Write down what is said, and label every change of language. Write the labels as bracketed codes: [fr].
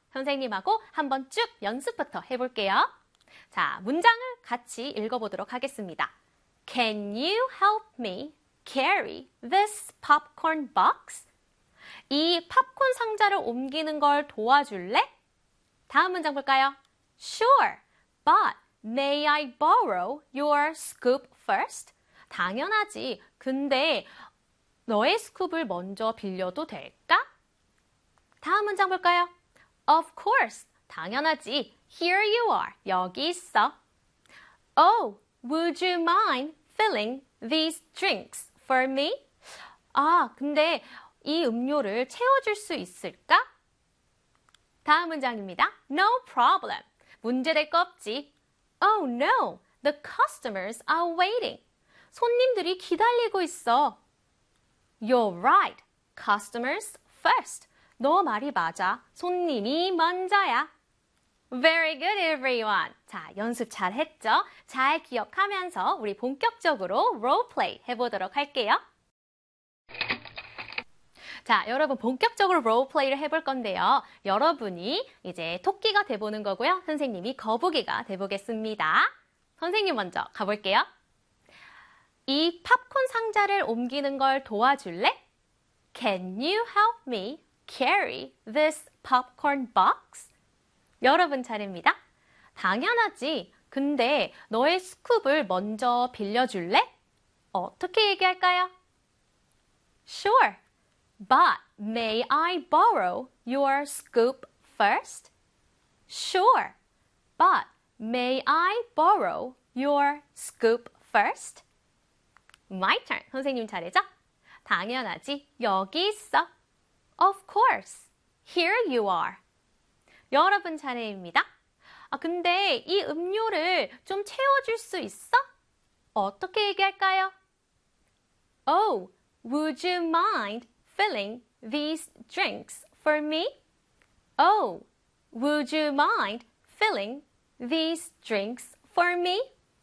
[ko] 선생님하고 한번 쭉 연습부터 해볼게요. 자, 문장을 같이 읽어보도록 하겠습니다. [en] Can you help me carry this popcorn box? [ko] 이 팝콘 상자를 옮기는 걸 도와줄래? 다음 문장 볼까요? [en] Sure, but may I borrow your scoop? [ko] First, 당연하지. 근데 너의 스쿱을 먼저 빌려도 될까? 다음 문장 볼까요? [en] Of course, [ko] 당연하지. [en] Here you are. [ko] 여기 있어. [en] Oh, would you mind filling these drinks for me? [ko] 아, 근데 이 음료를 채워줄 수 있을까? 다음 문장입니다. [en] No problem. [ko] 문제될 거 없지. [en] Oh no, the customers are waiting. [ko] 손님들이 기다리고 있어. [en] You're right. Customers first. [ko] 너 말이 맞아. 손님이 먼저야. [en] Very good, everyone. [ko] 자, 연습 잘 했죠? 잘 기억하면서 우리 본격적으로 롤플레이 해보도록 할게요. 자, 여러분 본격적으로 롤플레이를 해볼 건데요. 여러분이 이제 토끼가 돼보는 거고요. 선생님이 거북이가 돼보겠습니다. 선생님 먼저 가볼게요. 이 팝콘 상자를 옮기는 걸 도와줄래? [en] Can you help me carry this popcorn box? [ko] 여러분 차례입니다. 당연하지. 근데 너의 스쿱을 먼저 빌려줄래? 어떻게 얘기할까요? [en] Sure, but may I borrow your scoop first? Sure, but may I borrow your scoop first? My turn. [ko] 선생님 잘해줘. 당연하지. 여기 있어. [en] Of course. Here you are. [ko] 여러분 차례입니다. 아, 근데 이 음료를 좀 채워줄 수 있어? 어떻게 얘기할까요? [en] Oh, would you mind filling these drinks for me? Oh, would you mind filling these drinks for me?